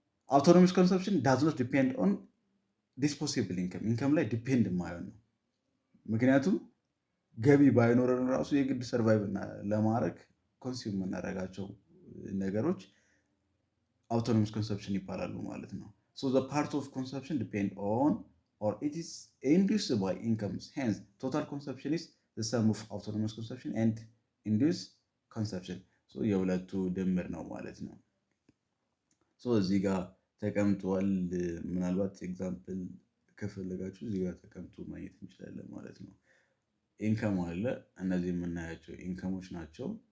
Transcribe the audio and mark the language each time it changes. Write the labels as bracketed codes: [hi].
[am] አውቶኖመስ ኮንሰፕሽን ዳዝ ኖት ዲፔንድ ኦን ዲስፖሲብል ኢንከም ላይ ዲፔንድ የማይሆን ነው። ምክንያቱም ገቢ ባይኖረን ራሱ የግድ ሰርቫይቭ ለማድረግ ኮንሱም የምናደርጋቸው ነገሮች አውቶኖመስ ኮንሰፕሽን ይባላሉ ማለት ነው። [en] the part of consumption depend on or it is induced by incomes. Hence, total consumption is the sum of autonomous consumption and induced consumption. [am] የሁለቱ ድምር ነው ማለት ነው። እዚህ ጋር ተቀምጧል። ምናልባት ኤግዛምፕል ከፈለጋችሁ እዚህ ጋር ተቀምጦ ማየት እንችላለን ማለት ነው። ኢንከም አለ። እነዚህ የምናያቸው ኢንከሞች ናቸው።